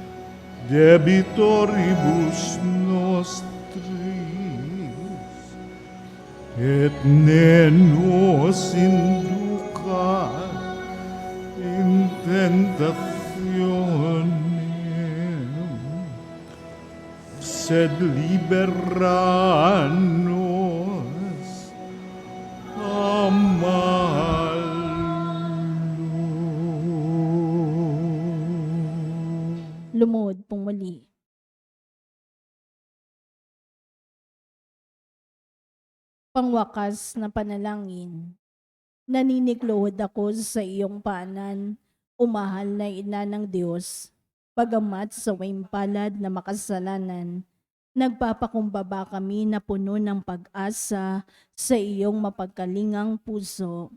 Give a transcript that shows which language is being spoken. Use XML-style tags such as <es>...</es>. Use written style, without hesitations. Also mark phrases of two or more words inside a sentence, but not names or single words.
<la>debitoribus nostris, et ne nos inducat in tentationem, sed libera nos a malo.</la> <tl>Lumuhod pong muli. Pangwakas na panalangin. Naniniklod ako sa iyong paanan, umahal na ina ng Diyos. Bagamat sa waing palad na makasalanan, nagpapakumbaba kami na puno ng pag-asa sa iyong mapagkalingang puso.</tl>